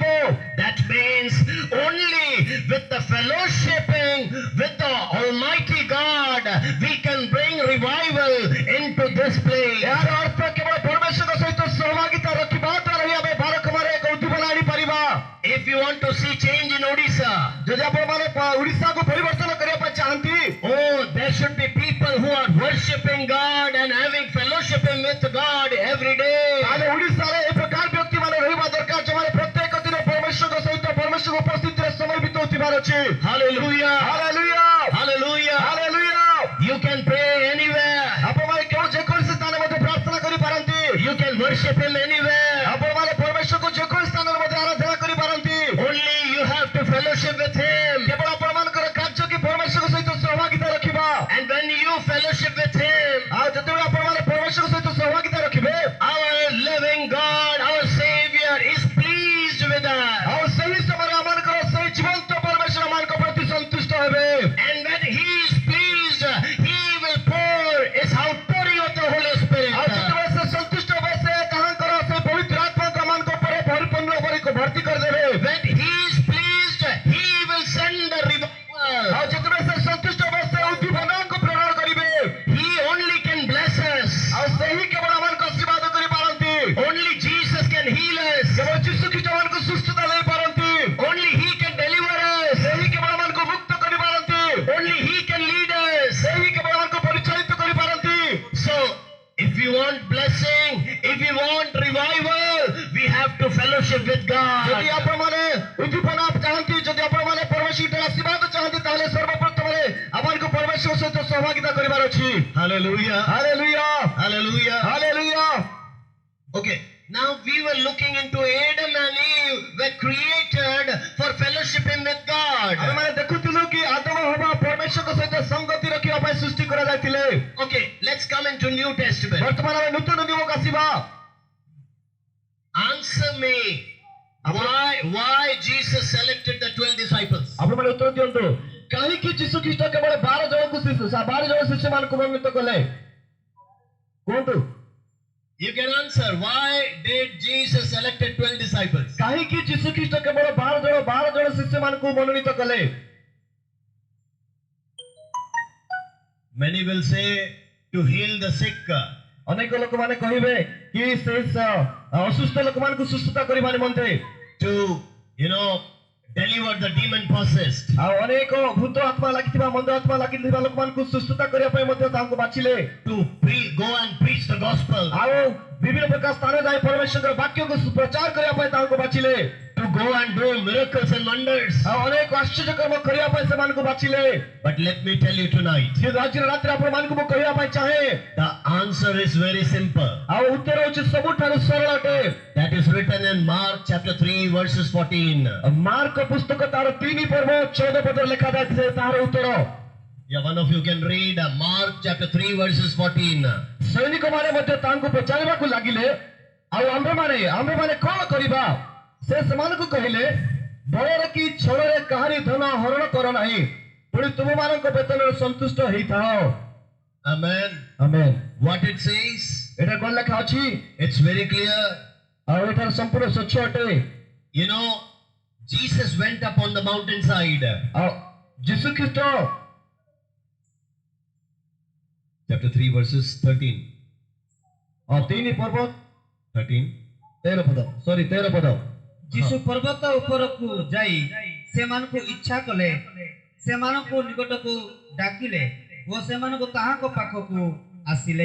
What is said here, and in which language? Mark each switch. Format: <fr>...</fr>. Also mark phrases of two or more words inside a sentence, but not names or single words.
<en>That means only with the fellowshipping with the Almighty God we can bring revival into this place.</en> <or>ଏହାର ଅର୍ଥ କେବଳ ପରମେଶ୍ୱରଙ୍କ ସହିତ ସହଭାଗିତା ରଖିବା ଦ୍ୱାରା ହିଁ ଆମେ ବାରକମାରେ ଏକ ଉଦ୍ଦୀପନା ଆଣିପାରିବା.</or> <en>If you want to see change in Odisha,</en> <or>ଯଦି ଆପଣମାନେ ଓଡ଼ିଶାକୁ ପରିବର୍ତ୍ତନ କରିବା ପାଇଁ ଚାହାନ୍ତି,</or> <en>there should be people who are worshiping God and having fellowship with God every day.</en> <or>ତାହେଲେ ଓଡ଼ିଶାରେ ଏ ପ୍ରକାର ବ୍ୟକ୍ତିମାନେ ରହିବା ଦରକାର ଯେଉଁମାନେ ପ୍ରତ୍ୟେକ ଦିନ ପରମେଶ୍ୱରଙ୍କ ସହିତ ପରମେଶ୍ୱରଙ୍କ ଉପସ୍ଥିତିରେ ସମୟ ବିତାଉଥିବାର ଅଛି.</or> <en>Hallelujah.</en> <or>ହାଲେଲୁୟା.</or> <en>Hallelujah.</en> <or>ହାଲେଲୁୟା.</or> <en>You can pray anywhere.</en> <or>ଆପଣମାନେ କେଉଁ ଯେକୌଣସି ସ୍ଥାନରେ ମଧ୍ୟ ପ୍ରାର୍ଥନା କରିପାରନ୍ତି.</or> <en>You can worship Him anywhere.</en> <or>ଆପଣମାନେ ପରମେଶ୍ୱରକୁ ଯେକୌଣସି ସ୍ଥାନରେ ମଧ୍ୟ ଆରାଧନା କରିପାରନ୍ତି.</or> <en>Only you have to fellowship with Him.</en> <or>କେବଳ ଆପଣମାନଙ୍କର କାର୍ଯ୍ୟ କି ପରମେଶ୍ୱରଙ୍କ ସହିତ ସହଭାଗିତା ରଖିବା.</or> <en>And when you fellowship with Him,</en> <or>ଆଉ ଯେତେବେଳେ ଆପଣମାନେ ପରମେଶ୍ୱରଙ୍କ ସହିତ ସହଭାଗିତା ରଖିବେ,</or> <en>our living God, our Savior is pleased with us.</en> <or>ଆଉ ସେହି ସମୟରେ ଆମମାନଙ୍କର ସେହି ଜୀବନ୍ତ ପରମେଶ୍ୱର ଆମମାନଙ୍କ ପ୍ରତି ସନ୍ତୁଷ୍ଟ ହେବେ.</or> <en>And when He is pleased, He will pour His outpouring of the Holy Spirit.</en> <or>ଆଉ ଯେତେବେଳେ ସେ ସନ୍ତୁଷ୍ଟ ହେବେ ସେ ତାହାଙ୍କର ସେ ପବିତ୍ର ଆତ୍ମାକୁ ଆମମାନଙ୍କ ଉପରେ ପରିପୂର୍ଣ୍ଣ ଭର୍ତ୍ତି କରିଦେବେ.</or> <en>When He is pleased, He will send the revival.</en> <or>ଆଉ ଯେତେବେଳେ ସେ ସନ୍ତୁଷ୍ଟ ହେବେ ସେ ଉଦ୍ଦୀପନାକୁ ପ୍ରେରଣ କରିବେ.</or> <en>He only can bless us.</en> <or>ଆଉ ସେହି କେବଳ ଆମମାନଙ୍କୁ ଆଶୀର୍ବାଦ କରିପାରନ୍ତି.</or> <en>Only Jesus can heal us.</en> <or>କେବଳ ଯୀଶୁ ଖ୍ରୀଷ୍ଟ ଆମମାନଙ୍କୁ ସୁସ୍ଥତା ଦେଇପାରନ୍ତି.</or> <en>Only He can deliver us.</en> <or>ସେହି କେବଳ ଆମମାନଙ୍କୁ ମୁକ୍ତ କରିପାରନ୍ତି.</or> <en>Only He can lead us.</en> <or>ସେହି କେବଳ ଆମମାନଙ୍କୁ ପରିଚାଳିତ କରିପାରନ୍ତି.</or> <en>So, if you want blessing, if you want revival, we have to fellowship with God.</en> <or>ଯଦି ଆପଣମାନେ ଉଦ୍ଦୀପନା ଚାହାନ୍ତି, ଯଦି ଆପଣମାନେ କୌଣସି ଗୋଟେ ଆଶୀର୍ବାଦ ଚାହାନ୍ତି ତାହେଲେ ସର୍ବପ୍ରଥମରେ ଆମକୁ ପରମେଶ୍ୱର ସହିତ ସହଭାଗିତା କରିବାର ଅଛି।</or> <en>Hallelujah.</en> <or>ହାଲେଲୁୟା</or> <en>Hallelujah.</en> <or>ହାଲେଲୁୟା।</or> <en>Okay. Now we were looking into Adam and Eve were created for fellowshipping with God.</en> <or>ଆମେମାନେ ଦେଖୁଥିଲୁ କି ଆଦମ ହବା ପରମେଶ୍ୱରଙ୍କ ସହିତ ସଂଗତି ରଖିବା ପାଇଁ ସୃଷ୍ଟି କରାଯାଇଥିଲେ।</or> <en>Okay, let's come into New Testament.</en> <or>ବର୍ତ୍ତମାନ ଆମେ ନୂତନ ନିୟମକୁ ଆସିବା।</or> <en>Answer me. Why Jesus selected the 12 disciples?</en> <or>ଆପଣମାନେ ଉତ୍ତର ଦିଅନ୍ତୁ କାହିଁକି ଯୀଶୁ ଖ୍ରୀଷ୍ଟ କେବଳ 12 ଜଣ ଶିଷ୍ୟମାନଙ୍କୁ ମନୋନୀତ କଲେ? କୁହନ୍ତୁ</or> <en>You can answer. Why did Jesus selected 12 disciples?</en> <or>କାହିଁକି ଯୀଶୁ ଖ୍ରୀଷ୍ଟ କେବଳ 12 ଜଣ ଶିଷ୍ୟମାନଙ୍କୁ ମନୋନୀତ କଲେ?</or> <en>Many will say to heal the sick.</en> <or>ଅନେକ ଲୋକମାନେ କହିବେ କି ସେ ଅସୁସ୍ଥ ଲୋକମାନଙ୍କୁ ସୁସ୍ଥତା କରିବା ନିମନ୍ତେ,</or> <en>To, deliver the demon possessed.</en> <or>ଆଉ ଅନେକ ଭୂତ ଆତ୍ମା ଲାଗିଥିବା ମନ୍ଦ ଆତ୍ମା ଲାଗିଥିବା ଲୋକମାନଙ୍କୁ ସୁସ୍ଥତା କରିବା ପାଇଁ ମଧ୍ୟ ତାଙ୍କୁ ବାଛିଲେ।</or> <en>To go and preach the gospel.</en> <or>ଆଉ ବିଭିନ୍ନ ପ୍ରକାର ସ୍ଥାନ ଯାଇ ପରମେଶ୍ୱରଙ୍କର ବାକ୍ୟକୁ ପ୍ରଚାର କରିବା ପାଇଁ ତାଙ୍କୁ ବାଛିଲେ।</or> <en>To go and do miracles and wonders.</en> <or>ଆଉ ଅନେକ ଆଶ୍ଚର୍ଯ୍ୟ କର୍ମ କରିବା ପାଇଁ ସେମାନଙ୍କୁ ବାଛିଲେ।</or> <en>But let me tell you tonight,</en> <or>କିନ୍ତୁ ଆଜିର ରାତିରେ ଆପଣମାନଙ୍କୁ ମୁଁ କହିବା ପାଇଁ ଚାହେଁ</or> <en>the answer is very simple.</en> <or>ଆଉ ଉତ୍ତର ହେଉଛି ସବୁଠାରୁ ସରଳ ଅଟେ।</or> <en>That is written in Mark chapter 3 verses 14.</en> <or>ମାର୍କ ପୁସ୍ତକ ତାର 3 ପର୍ବ 14 ପଦରେ ଲେଖାଯାଇଛି ତାହାର ଉତ୍ତର।</or> <en>Yeah, one of you can read Mark chapter 3 verses 14.</en> <or>ସୈନିକମାନେ ମଧ୍ୟ ତାଙ୍କୁ ପଚାରିବାକୁ ଲାଗିଲେ ଆଉ ଆମ୍ଭେମାନେ କ'ଣ କରିବା? ସେ ସେମାନଙ୍କୁ କହିଲେ ବଳରେ କି ଛଳରେ କାହାରି ଧନ ହରଣ କର ନାହିଁ, ପୁଣି ତୁମମାନଙ୍କ ବେତନରେ ସନ୍ତୁଷ୍ଟ ହେଇଥାଅ।</or> <en>Amen.</en> <or>ଆମେନ୍।</or> <en>What it says,</en> <or>ଏଟା କ'ଣ ଲେଖା ଅଛି?</or> <en>it's very clear.</en> <or>ଆଉ ଏଟାର ସମ୍ପୂର୍ଣ୍ଣ ସ୍ୱଚ୍ଛ ଅଟେ।</or> <en>Jesus went up on the mountainside.</en> <or>ଆଉ ଯୀଶୁ ଖ୍ରୀଷ୍ଟ</or> <en>Chapter 3 verses 13.</en> <or>3 ପର୍ବ</or> <en>13.</en> <or>13 ପଦ। ଯୀଶୁ ପର୍ବତ ଉପରକୁ ଯାଇ ସେମାନଙ୍କୁ ଇଚ୍ଛା କଲେ, ସେମାନଙ୍କୁ ନିକଟକୁ ଡାକିଲେ ଓ ସେମାନଙ୍କୁ ତାହାଙ୍କ ପାଖକୁ ଆସିଲେ।</or>